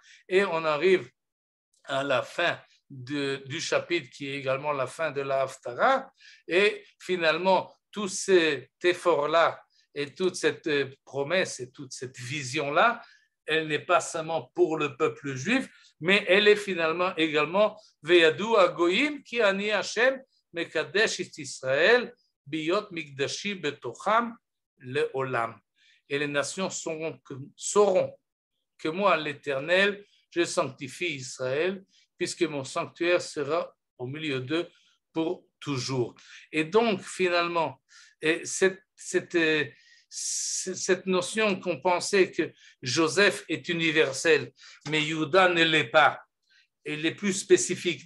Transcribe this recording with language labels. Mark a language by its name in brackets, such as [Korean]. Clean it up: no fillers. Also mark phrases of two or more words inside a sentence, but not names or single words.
[French] et on arrive à la fin du chapitre qui est également la fin de la Haftara, et finalement tout cet effort-là et toute cette promesse et toute cette vision-là, elle n'est pas seulement pour le peuple juif, mais elle est finalement également [Hebrew] וידעו הגוים כי אני השם מקדש את ישראל בהיות מקדשי בתוכם לעולם. [French] Et les nations sauront que moi, l'Éternel, je sanctifie Israël, puisque mon sanctuaire sera au milieu d'eux pour toujours. Et donc, finalement, cette notion qu'on pensait que Joseph est universel, mais Juda ne l'est pas, elle est plus spécifique.